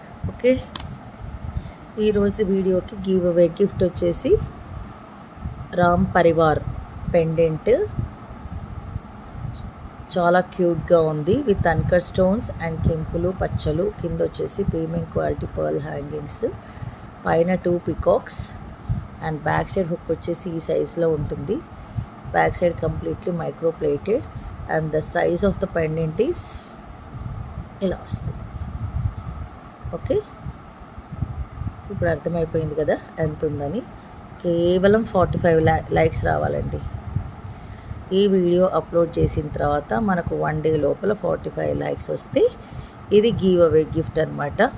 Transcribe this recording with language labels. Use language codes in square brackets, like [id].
[te] Okay, ఈరోజు వీడియోకి give away gift వచ్చేసి రామ్ పరివార్ పెండెంట్. చాలా క్యూట్గా ఉంది విత్ అన్కట్ స్టోన్స్ అండ్ కెంపులు పచ్చలు. కింద వచ్చేసి ప్రీమియం క్వాలిటీ పర్ల్ హ్యాంగింగ్స్, పైన 2 peacocks and back side hook వచ్చేసి ఈ సైజ్లో ఉంటుంది. [en] Back side completely micro plated and the size of the pendant is [te] ఇలా వస్తుంది. ఓకే, ఇప్పుడు అర్థమైపోయింది కదా ఎంత ఉందని. కేవలం 45 లైక్స్ రావాలండి. ఈ వీడియో అప్లోడ్ చేసిన తర్వాత మనకు 1 డే లోపల 45 లైక్స్ వస్తే ఇది గివ్ అవే గిఫ్ట్ అనమాట.